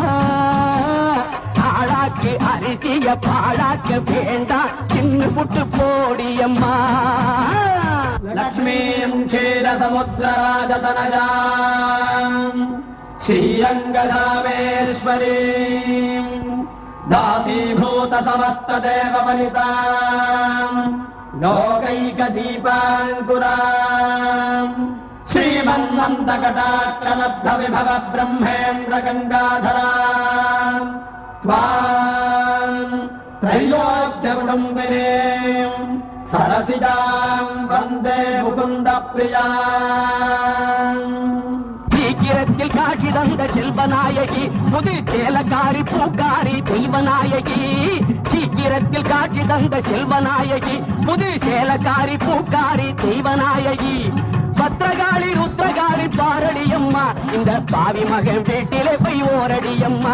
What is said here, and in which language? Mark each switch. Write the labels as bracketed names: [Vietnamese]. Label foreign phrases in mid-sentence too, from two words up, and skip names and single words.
[Tamil] ஆளாக்கி அரிசிய பாழாக்க வேண்டாம் தின்னு புட்டு போடியம்மா. [Sanskrit] लक्ष्मीं क्षीरसमुद्रराजतनयां श्रीरङ्गधामेश्वरीं दासीभूत समस्त देव बलिताम् लोकैकदीपाङ्कुराम् श्रीमन्नन्दकटाक्षलब्ध विभव ब्रह्मेन्द्र गङ्गाधराम् त्वाम् त्रैलोक्यकुटुम्बिनीम् सरसिजाम् वन्दे मुकुन्द प्रियाम्. [Tamil] சீக்கிரத்தில் காட்சி தந்த செல்வநாயகி புது சேலக்காரி பூக்காரி தெய்வநாயகி. சீக்கிரத்தில் காட்சி தந்த செல்வநாயகி புது சேலக்காரி பூக்காரி தெய்வநாயகி. பத்திரகாளி ருத்ரகாளி பாரடியம்மா இந்த பாவி மகன் வீட்டிலே போய் ஓரடியம்மா.